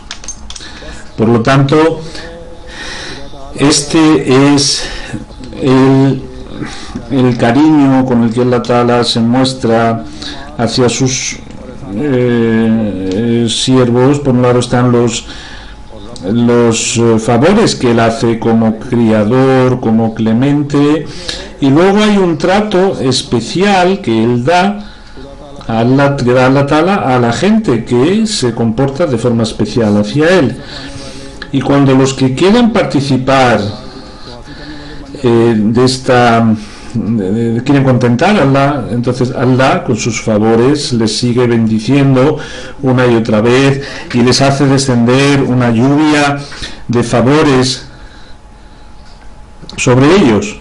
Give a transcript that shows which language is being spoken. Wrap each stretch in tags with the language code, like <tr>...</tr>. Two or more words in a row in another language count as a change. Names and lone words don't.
<es>Por lo tanto, este es el cariño con el que</es> <ar>الله تعالى</ar> <es>se muestra hacia sus siervos. Por un lado están los favores que él hace como criador, como clemente, y luego hay un trato especial que él da a</es> <ar>الله تعالى</ar> <es>a la gente que se comporta de forma especial hacia él. Y cuando los que quieren participar quieren contentar a Allah, entonces Allah con sus favores les sigue bendiciendo una y otra vez y les hace descender una lluvia de favores sobre ellos.</es>